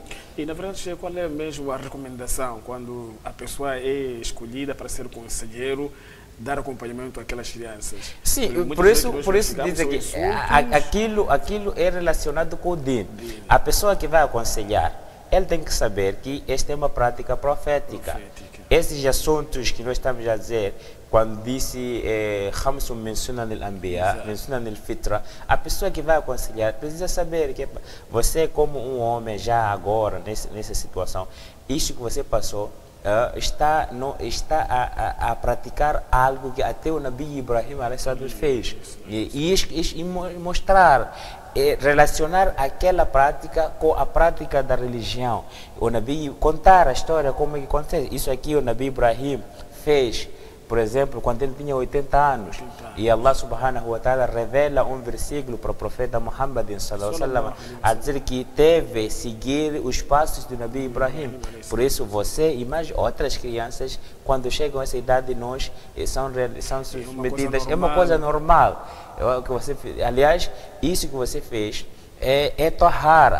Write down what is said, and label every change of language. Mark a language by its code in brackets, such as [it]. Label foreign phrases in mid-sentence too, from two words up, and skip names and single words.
[pt] E na verdade, qual é mesmo a recomendação quando a pessoa é escolhida para ser conselheiro, dar acompanhamento àquelas crianças? Sim, por isso dizem que aquilo é relacionado com o dini. A pessoa que vai aconselhar, ele tem que saber que esta é uma prática profética. Esses assuntos que nós estamos a dizer, quando disse [ar] خمس من سنن الأنبياء من سنن الفطرة, [pt] a pessoa que vai aconselhar precisa saber que você, como um homem já agora nessa situação, isso que você passou, está a praticar algo que até o Nabi Ibrahim fez, e mostrar, relacionar aquela prática com a prática da religião. O Nabi contar a história como é que acontece. Isso aqui o Nabi Ibrahim fez, por exemplo, quando ele tinha 80 anos, e [ar] الله سبحانه وتعالى [pt] revela um versículo para o profeta Muhammad [ar] صلى الله عليه وسلم [pt] a dizer que deve seguir os passos do Nabi Ibrahim. Por isso você e mais outras crianças, quando chegam a essa idade, são submetidas, é uma coisa normal. Aliás, isso que você fez é tahara.